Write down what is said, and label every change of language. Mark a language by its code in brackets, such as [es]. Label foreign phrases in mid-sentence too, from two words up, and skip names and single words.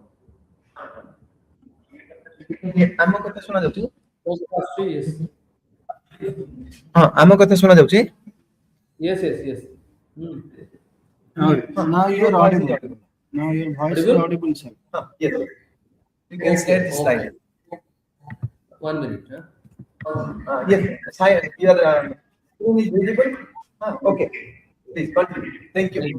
[or] ଆମ କଥା ଶୁଣା ଯାଉଛି [en] yes [or] हां ଆମ କଥା ଶୁଣା ଯାଉଛି [en] yes yes yes Now you are audible. Now your voice is audible, sir. yes you can share this slide 1 minute yes your screen is visible okay please continue thank you